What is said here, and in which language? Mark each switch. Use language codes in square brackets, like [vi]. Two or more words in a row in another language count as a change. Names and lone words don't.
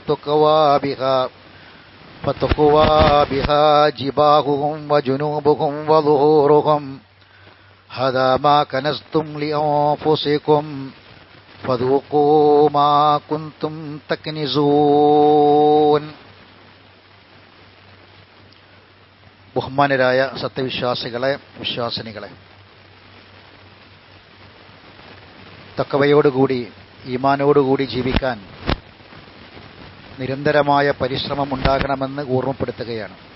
[ar] فتقوى بها جباههم وجنوبهم وظهورهم هذا ما كنزتم لأنفسكم فذوقوا ما كنتم تكنزون. [ml] ബഹുമാനരായ സത്യവിശ്വാസികളെ, വിശ്വാസിനികളെ, തഖ്വയോടുകൂടി ഈമാനോടുകൂടി ജീവിക്കാൻ നിരന്തരമായ പരിശ്രമം ഉണ്ടാകണമെന്ന് ഓർമ്മപ്പെടുത്തുകയാണ്.